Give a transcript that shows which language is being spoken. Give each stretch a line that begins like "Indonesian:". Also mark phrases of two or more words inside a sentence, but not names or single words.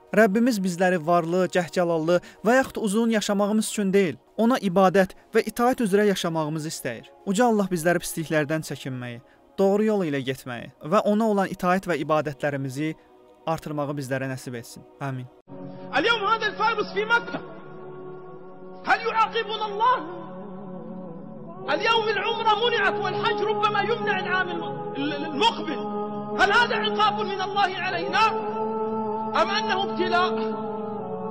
Azerbaijani: Rəbbimiz bizləri varlı, cəhcəlallı və yaxud uzun yaşamağımız üçün deyil, ona ibadət və itaət üzrə yaşamağımızı istəyir. Uca Allah bizləri pisliklərdən çəkinməyi, doğru yol ilə getməyi və ona olan itaət və ibadətlərimizi artırmağı bizlərə nəsib etsin. Amin.
Arabic: اليوم هذا الفارس في مكة هل يعاقبنا الله؟ اليوم العمرة منعت والحج ربما يمنع العام المقبل. هل هذا عقاب من الله علينا أم أنه ابتلاء؟